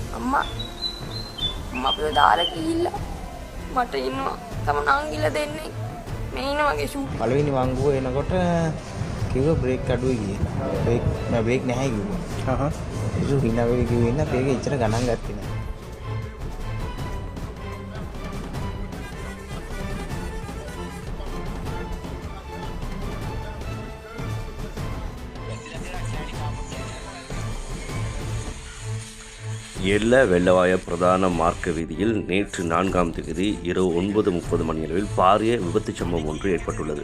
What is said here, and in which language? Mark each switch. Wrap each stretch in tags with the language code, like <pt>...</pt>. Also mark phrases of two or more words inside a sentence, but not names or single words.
<si>අම්මා අපිව දාලා ගිහිල්ලා මට ඉන්නවා තම නංගිලා දෙන්නේ මේ ඉන්න වගේ ෂූට් පළවෙනි වංගුව එනකොට කිව්වා බ්‍රේක් අඩුයි කියලා. බ්‍රේක් නැහැ කිව්වා. ඒක හිනාවේ කිව්වේ ඉන්න බ්‍රේක් එච්චර ගණන් ගත්තේ නැහැ.</si> <ta>எல்ல வெள்ளவாய பிரதான மார்க்க வீதியில் நேற்று 4ஆம் தேதி இரவு 9:30 மணியளவில் பாரிய விபத்து சம்பவம் ஒன்று ஏற்பட்டுள்ளது.</ta>